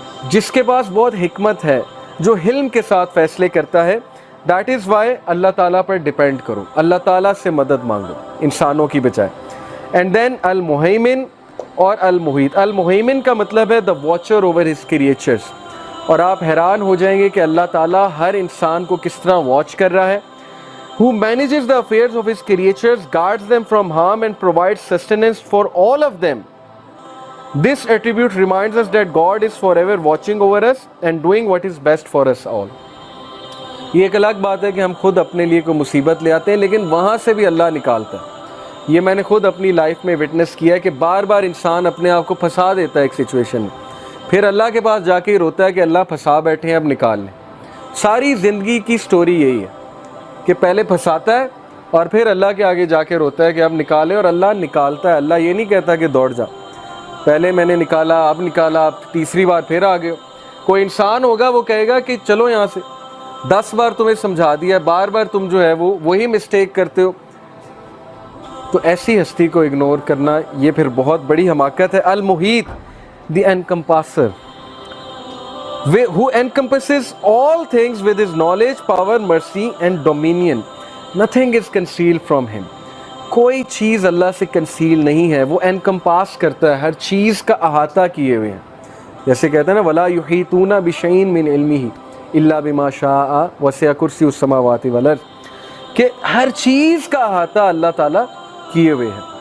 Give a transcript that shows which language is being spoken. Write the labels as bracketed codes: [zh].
[ur] جس کے پاس بہت حکمت ہے، جو حلم کے ساتھ فیصلے کرتا ہے۔ [en] that is why [ur] اللہ تعالیٰ پر ڈیپینڈ کرو، اللہ تعالیٰ سے مدد مانگو انسانوں کی بجائے۔ اینڈ دین المہیمن اور المحیط۔ المہیمن کا مطلب ہے [en] the watcher over his creatures, [ur] اور آپ حیران ہو جائیں گے کہ اللہ تعالیٰ ہر انسان کو کس طرح واچ کر رہا ہے۔ [en] who manages the affairs of his creatures, guards them from harm and provides sustenance for all of them. This attribute reminds us that God is forever watching over us and doing what is best for us all. [ur] یہ ایک الگ بات ہے کہ ہم خود اپنے لیے کوئی مصیبت لے آتے ہیں، لیکن وہاں سے بھی اللہ نکالتا ہے۔ یہ میں نے خود اپنی لائف میں وٹنس کیا ہے کہ بار بار انسان اپنے آپ کو پھنسا دیتا ہے ایک سچویشن میں، پھر اللہ کے پاس جا کے ہی روتا ہے کہ اللہ پھنسا بیٹھے ہیں، اب نکال لیں۔ ساری زندگی کی سٹوری یہی ہے کہ پہلے پھنساتا ہے اور پھر اللہ کے آگے جا کے روتا ہے کہ اب نکالے، اور اللہ نکالتا ہے۔ اللہ یہ نہیں کہتا کہ دوڑ جا، پہلے میں نے نکالا، اب نکالا، اب تیسری بار پھر آ گئے ہو۔ کوئی انسان ہوگا وہ کہے گا کہ چلو یہاں سے، 10 بار تمہیں سمجھا دیا، بار بار تم جو ہے وہی مسٹیک کرتے ہو۔ تو ایسی ہستی کو اگنور کرنا یہ پھر بہت بڑی حماقت ہے۔ المحیط دی انکمپاسر، [en] who encompasses all things with his knowledge, power, mercy and dominion. Nothing is concealed from him. [ur] کوئی چیز اللہ سے کنسیل نہیں ہے، وہ انکمپاس کرتا ہے، ہر چیز کا احاطہ کیے ہوئے ہیں۔ جیسے کہتے ہیں نا [ar] وَلَا يُحِيطُونَ بِشَيْءٍ مِّنْ عِلْمِهِ إِلَّا بِمَا شَاءَ وَسِعَ كُرْسِيُّهُ السَّمَاوَاتِ وَالْأَرْضِ، [ur] کہ ہر چیز کا احاطہ اللہ تعالیٰ کیے ہوئے ہے۔